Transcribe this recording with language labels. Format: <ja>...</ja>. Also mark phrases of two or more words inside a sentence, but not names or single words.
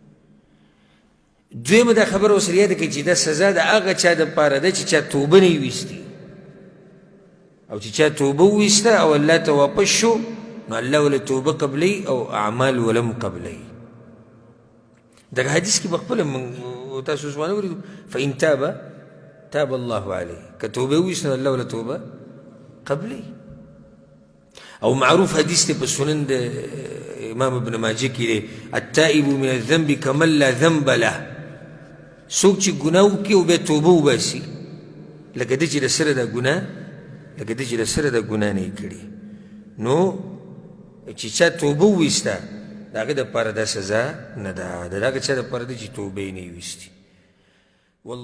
<ps>دویمه دا خبره ورسره یاده کړئ چې دا سزا د هغه چا دپاره ده چې چا توبه نه یې ویستې، او چې چا توبه وویسته او الله ته واپس شو نو الله وله توبه قبلوي او اعمال ولم قبلوي. دغه حدیث کې به خپله تاسو اوس وانه وریدو</ps> <ar>فإن تاب تاب الله عليه،</ar> <ps>که توبه وویسته نو الله وله توبه قبلوي. او معروف حدیث دی په سنن د امام ابن ماجه کې دی</ps> <ar>التائب من الذنب کمن لا ذنب له،</ar> <ps>څوک چې ګناه وکړي او بیا توبه وباسي لکه ده چې د سره دا ګناه لکه ده چې د سره دا ګناه نه یې کړي. نو چې چا توبه وویسته د هغه دپاره دا سزا نه ده، د هغه چا دپاره ده چې توبه یې نه یې ویستې.</ps>